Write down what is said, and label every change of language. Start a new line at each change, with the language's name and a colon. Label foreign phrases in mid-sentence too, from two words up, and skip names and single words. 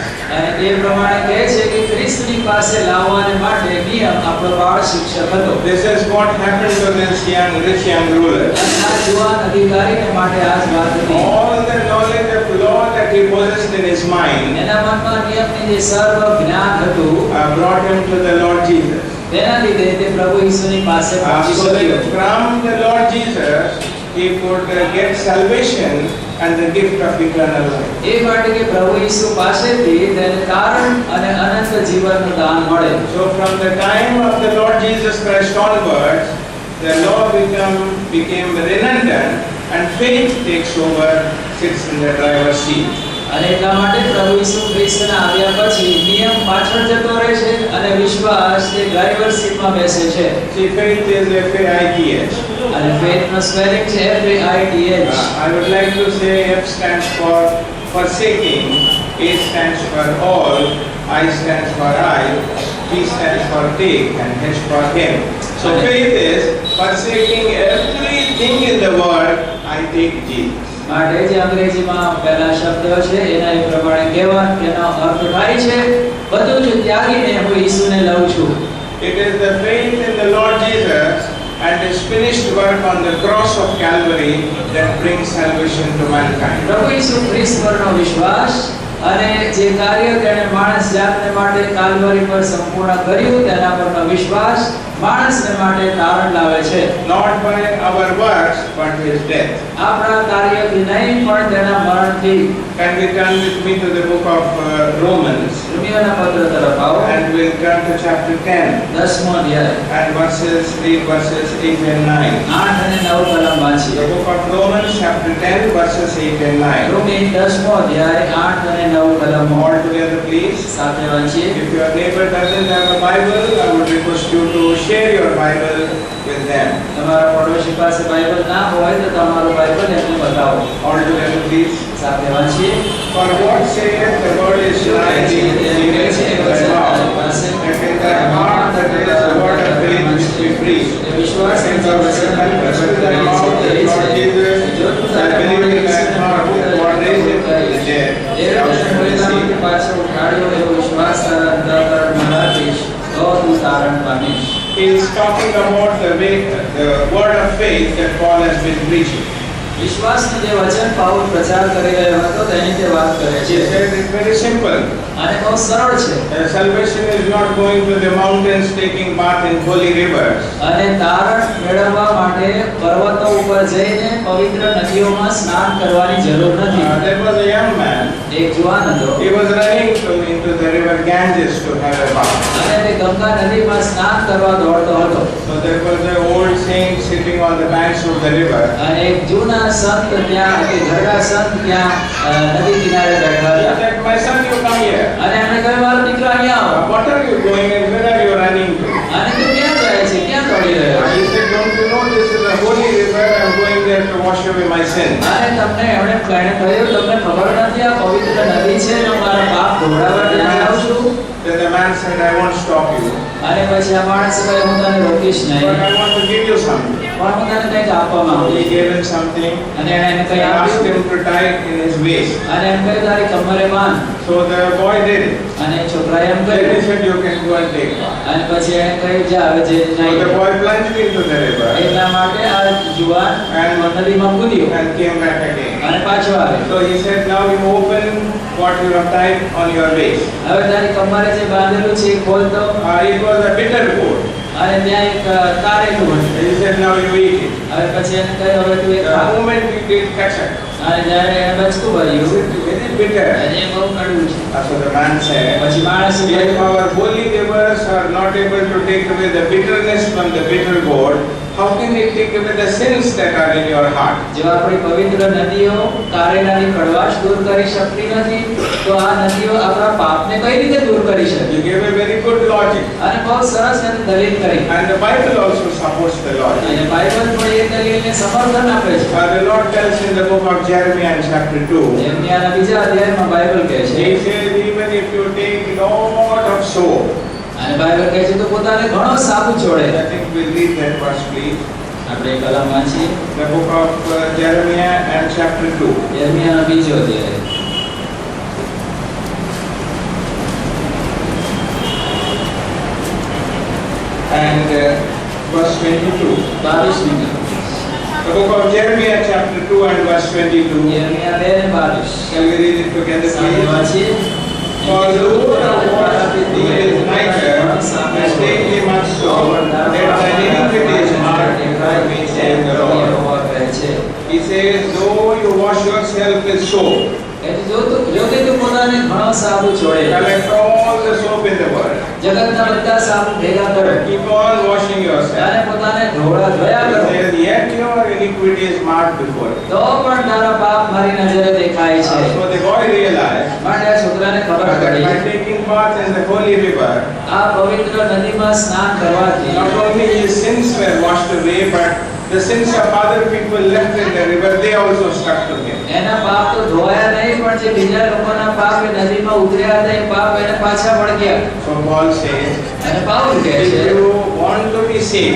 Gujarati: અને તે પ્રમાણે કહે છે કે ખ્રિસ્તની પાસે લાવવાને માટે નિયમ આપણો બાળ શિક્ષક હતો.
English: This is what happened to this rich young ruler.
Gujarati: અને આ જુવાન અધિકારીને માટે આ જ વાત હતી.
English: All the knowledge of law that he possessed in his mind
Gujarati: એના મનમાં નિયમની જે સર્વ જ્ઞાન હતું
English: brought him to the Lord Jesus.
Gujarati: તેના લીધે તે પ્રભુ ઈસુની પાસે પહોંચી
English: So that
Gujarati: શક્યો.
English: from the Lord Jesus he could get salvation and the gift of eternal life.
Gujarati: એ માટે કે પ્રભુ ઈસુ પાસેથી તેને તારણ અને અનંત જીવનનું દાન મળે.
English: So from the time of the Lord Jesus Christ onwards, the law became redundant and faith takes over, sits in the driver's seat.
Gujarati: અને એટલા માટે પ્રભુ ઈસુ ખ્રિસ્તના આવ્યા પછી નિયમ પાછળ જતો રહે છે અને વિશ્વાસ તે
English: driver seatમાં
Gujarati: બેસે છે.
English: See, faith is F-A-I-T-H.
Gujarati: અને
English: faithનો spelling
Gujarati: છે FAITH.
English: I would like to say F stands for forsaking, A stands for all, I stands for I, T stands for take, and H for him. So faith is forsaking everything in the world, I take Jesus.
Gujarati: માટે જે અંગ્રેજીમાં પહેલા શબ્દ છે એના એ પ્રમાણે કહેવા એનો અર્થ થાય છે બધું જ ત્યાગીને હું ઈસુને લઉં છું.
English: It is the faith in the Lord Jesus and his finished work on the cross of Calvary that brings salvation to mankind.
Gujarati: પ્રભુ ઈસુ ખ્રિસ્ત પરનો વિશ્વાસ અને જે કાર્ય તેણે માણસ જાતને માટે કાલ્વરી પર સંપૂર્ણ કર્યું તેના પરનો વિશ્વાસ માણસને માટે તારણ લાવે છે.
English: Not by our works but his death.
Gujarati: આપણા કાર્યથી નહીં પણ તેના મરણથી.
English: Can we turn with me to the book of Romans?
Gujarati: રોમિયોના પત્ર તરફ આવો.
English: And we'll turn to chapter 10
Gujarati: 10મો અધ્યાય
English: and read verses 8 and 9.
Gujarati: 8 અને 9 કલમ વાંચીએ.
English: The book of Romans chapter 10 verses 8 and 9.
Gujarati: રોમી 10મો અધ્યાય 8 અને 9 કલમ
English: All together please.
Gujarati: સાથે વાંચીએ.
English: If your neighbor doesn't have a Bible, I would request you to share your Bible with them.
Gujarati: તમારા પડોશી પાસે બાઇબલ ના હોય તો તમારું બાઇબલ એમને બતાવો.
English: All together please.
Gujarati: સાથે વાંચીએ.
English: For what saith the word is lying in thy mouth, and in thy heart that is the word of faith which we preach.
Gujarati: વિશ્વાસ
English: And thou shalt confess with thy mouth that Lord Jesus, thy believe in thy heart that God raised him from the dead, thou shalt receive.
Gujarati: પાછો ઉઠાડ્યો એવો વિશ્વાસ તારા અંતઃકરણમાં રાખીશ તો તું તારણ પામીશ.
English: He is talking about the word of faith that Paul has been preaching.
Gujarati: વિશ્વાસનું જે વચન પાઉલ પ્રચાર કરી રહ્યો હતો તેની તે વાત કરે
English: He
Gujarati: છે
English: said it's very simple.
Gujarati: અને બહુ સરળ છે.
English: Salvation is not going to the mountains taking bath in holy rivers.
Gujarati: અને તારણ મેળવવા માટે પર્વતો ઉપર જઈને પવિત્ર નદીઓમાં સ્નાન કરવાની જરૂર નથી.
English: There was a young man.
Gujarati: એક જુવાન હતો.
English: He was running into the river Ganges to have a bath.
Gujarati: અને તે ગંગા નદીમાં સ્નાન કરવા દોડતો હતો.
English: So there was an old saint sitting on the banks of the river.
Gujarati: અને એક જૂના સંત ત્યાં એક ઘરડા સંત ત્યાં નદી કિનારે બેઠા
English: He
Gujarati: હતા.
English: said, "My son, you come here.
Gujarati: અને એમણે કહ્યું મારો દીકરો અહીંયા આવો.
English: What are you going and where are you running to?"
Gujarati: અને તું ક્યાં જાય છે? ક્યાં દોડી રહ્યો છે?
English: He said, "Don't you know this is a holy river? I'm going there to wash away my sins."
Gujarati: અને તમને એમણે કહ્યું તમને ખબર નથી આ પવિત્ર નદી છે ને હું મારા પાપ ધોવડાવવા ત્યાં જાઉં છું.
English: Then the man said, "I won't stop you,
Gujarati: અને પછી આ માણસે કહ્યું હું તને રોકીશ
English: but
Gujarati: નહીં
English: I want to give you something."
Gujarati: પણ હું તને કંઈક આપવા માંગુ
English: He
Gujarati: છું.
English: gave him something
Gujarati: અને એણે એને કંઈ
English: and asked
Gujarati: આપ્યું
English: him to tie it in his waist.
Gujarati: અને એમ કહ્યું તારી કમરે બાંધ.
English: So the boy did it.
Gujarati: અને છોકરાએ એમ
English: Then he
Gujarati: કહ્યું
English: said, "You can go and take bath."
Gujarati: અને પછી એણે કહ્યું જા હવે જે
English: So
Gujarati: નહીં.
English: the boy plunged into the river
Gujarati: એટલા માટે આ જુવાન નદીમાં કૂદ્યો
English: and came back again.
Gujarati: અને પાછો આવ્યો.
English: So he said, "Now you open what you have tied on your waist."
Gujarati: હવે તારી કમરે જે બાંધેલું છે એ ખોલતો.
English: It was a bitter gourd.
Gujarati: અને ત્યાં એક કારેલું હતું.
English: He said, "Now you eat it."
Gujarati: હવે પછી એને કહ્યું હવે તું એક
English: The
Gujarati: ખા.
English: moment he did catch it,
Gujarati: અને જ્યારે એને બચકું
English: he
Gujarati: ભર્યું
English: said, "Very bitter."
Gujarati: અને એ બહુ કડવું છે.
English: So the man said,
Gujarati: પછી માણસે
English: "If
Gujarati: કહ્યું
English: our holy rivers are not able to take away the bitterness from the bitter gourd, how can it take away the sins that are in your heart?"
Gujarati: જો આપણી પવિત્ર નદીઓ કારેલાની કડવાશ દૂર કરી શકતી નથી તો આ નદીઓ આપણા પાપને કઈ રીતે દૂર કરી શકે?
English: He gave a very good logic.
Gujarati: અને બહુ સરસ એને દલીલ કરી.
English: And the Bible also supports the logic.
Gujarati: અને બાઇબલ પણ એ દલીલને સમર્થન આપે છે.
English: The Lord tells in the book of Jeremiah in chapter 2,
Gujarati: યెર્મિયાના બીજા અધ્યાયમાં બાઇબલ કહે છે
English: He says, even if you take lot of soap,
Gujarati: અને બાઇબલ કહે છે તો પોતાને ઘણો સાબુ છોડે.
English: I think we'll read that verse please.
Gujarati: આપણે એ કલમ વાંચીએ.
English: The book of Jeremiah and chapter 2.
Gujarati: યెર્મિયાનો બીજો અધ્યાય
English: And verse 22.
Gujarati: 22મી કલમ.
English: The book of Jeremiah chapter 2 and verse 22.
Gujarati: યెર્મિયા 2:22.
English: Shall we read it together
Gujarati: સાથે
English: please?
Gujarati: વાંચીએ.
English: For the Lord of watched thee with nitre, and take thee much so, that thine iniquity is marked before me, saith the Lord.
Gujarati: યહોવા કહે છે.
English: He says, though you wash yourself with soap,
Gujarati: એટલે જો કે તું પોતાને ઘણો સાબુ છોડે,
English: collect all the soap in the world,
Gujarati: જગતના બધા સાબુ ભેગા કરે
English: keep on washing yourself.
Gujarati: અને પોતાને ધોળા ધોયા
English: He
Gujarati: કરો,
English: says, yet your iniquity is marked before me.
Gujarati: તો પણ તારા પાપ મારી નજરે દેખાય છે.
English: So the boy realized
Gujarati: માટે આ છોકરાને ખબર
English: that
Gujarati: પડી
English: by taking part in the holy river,
Gujarati: આ પવિત્ર નદીમાં સ્નાન કરવાથી
English: not only his sins were washed away, but the sins of other people left in the river, they also stuck to him.
Gujarati: એના પાપ તો ધોયા નહીં પણ જે બીજા લોકોના પાપ એ નદીમાં ઉતર્યા હતા એ પાપ એને પાછા વળગ્યા.
English: So Paul says,
Gujarati: અને પાઉલ કહે
English: if
Gujarati: છે
English: you want to be saved,